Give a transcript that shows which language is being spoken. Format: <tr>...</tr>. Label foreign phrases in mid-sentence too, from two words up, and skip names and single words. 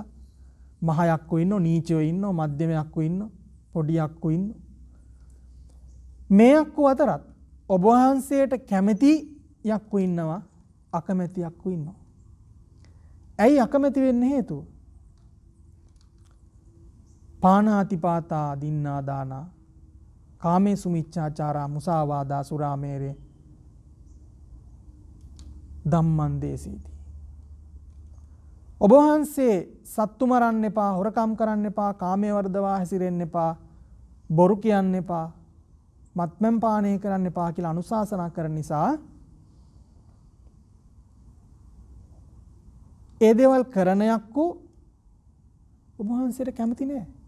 <si>මහ යක්කෝ ඉන්නෝ, නීචයෝ ඉන්නෝ, මධ්‍යම යක්කෝ ඉන්නෝ, පොඩි යක්කෝ ඉන්නෝ. මේ යක්කෝ අතරත් ඔබ වහන්සේට කැමැති යක්කෝ ඉන්නවා, අකමැති යක්කෝ ඉන්නවා. ඇයි අකමැති වෙන්න හේතුව?</si> <pi>පාණාතිපාතා දින්නා දානා කාමේසු මිච්ඡාචාරා මුසාවාදා සුරාමේරේ ධම්මං දේසීති.</pi> <si>ඔබ වහන්සේ සත්තු මරන්න එපා, හොරකම් කරන්න එපා, කාමයේ වර්ධවා හැසිරෙන්න එපා, බොරු කියන්න එපා, මත්පැන් පානය කරන්න එපා කියලා අනුශාසනා කරන නිසා ඒ දේවල් කරන යක්කෝ ඔබ වහන්සේට කැමති නෑ.</si>